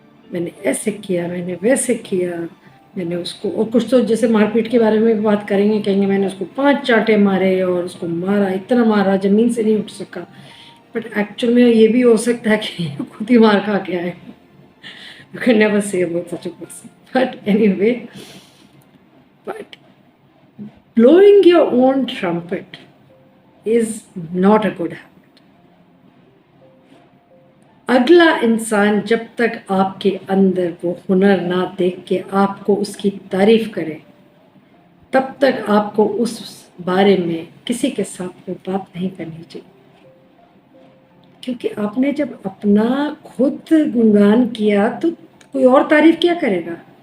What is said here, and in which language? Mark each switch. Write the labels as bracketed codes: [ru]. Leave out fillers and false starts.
[hi] मैंने ऐसे किया, मैंने वैसे किया, मैंने उसको, और कुछ तो जैसे मारपीट के बारे में बात करेंगे, कहेंगे मैंने उसको 5 चांटे मारे और उसको मारा, इतना मारा ज़मीन से नहीं उठ सका। बट एक्चुअल में ये भी हो सकता है कि खुद ही मार खा के आए। [en] You can never say about such a person. But anyway, but blowing your own trumpet is not a good habit. [hi] अगला इंसान जब तक आपके अंदर वो हुनर ना देख के आपको उसकी तारीफ करे, तब तक आपको उस बारे में किसी के साथ वो बात नहीं करनी चाहिए। क्योंकि आपने जब अपना खुद गुणगान किया तो कोई और तारीफ क्या करेगा।